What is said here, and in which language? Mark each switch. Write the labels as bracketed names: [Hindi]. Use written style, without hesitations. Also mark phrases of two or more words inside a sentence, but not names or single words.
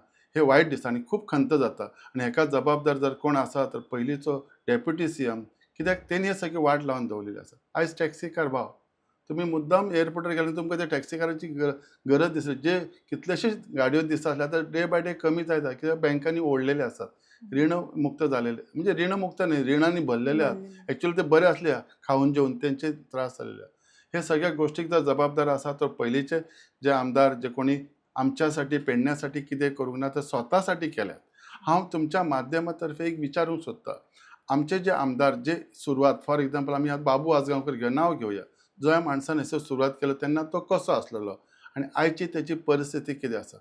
[Konkani] हे वायट दिसता आणि खूप खंत जाता आणि हाका जबाबदार जर कोण आसा तर पयलींचो [English] deputy CM. [Konkani] कित्याक तेणी हे सगळी वाट लावन दवरलेली आसा. आयज [English] taxi car [Konkani] भाव तुम्ही मुद्दाम एअरपोर्टार गेले तुमकां त्या टॅक्सी काराची गरज दिसली. जे कितलेशेच गाडयो दिसता आसल्या तर [English] day by day [Konkani] कमी जायता कित्याक बँकांनी ओडलेले आसात. [Marathi] ऋण मुक्त झालेले म्हणजे ऋण मुक्त नाही रिणांनी भरलेले आहात. ॲक्च्युअली ते बरे असले खाऊन जेवून त्यांचे त्रास झालेले आहात. [Konkani] हे सगळ्या गोष्टीक जर जबाबदार आसा तर पयलींचे जे आमदार जे कोणी आमच्यासाठी पेडण्यासाठी कितें करूंक ना तर स्वतासाठी केल्यात. हांव तुमच्या माध्यमातर्फे एक विचारूंक सोदतां. आमचे जे आमदार जे सुरवात [English] for example [Konkani] आमी आतां बाबू आजगांवकर नांव घेवया. जो ह्या माणसान हयसर सुरवात केलो तेन्ना तो कसो आसलेलो आनी आयची तेची परिस्थिती कितें आसा.